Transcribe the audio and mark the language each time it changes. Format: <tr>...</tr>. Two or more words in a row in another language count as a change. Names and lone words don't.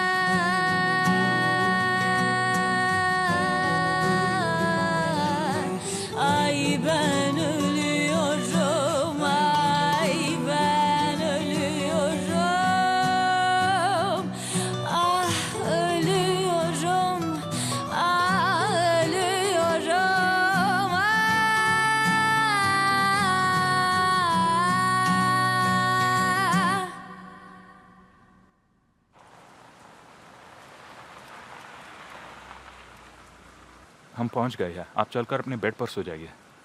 <tr>Ay ben ölüyorum. Ay ben ölüyorum. Ah ölüyorum. Ah ölüyorum. Ah.</tr> <hi>हम पहुंच गए हैं, आप चलकर अपने बेड पर सो जाइए।</hi>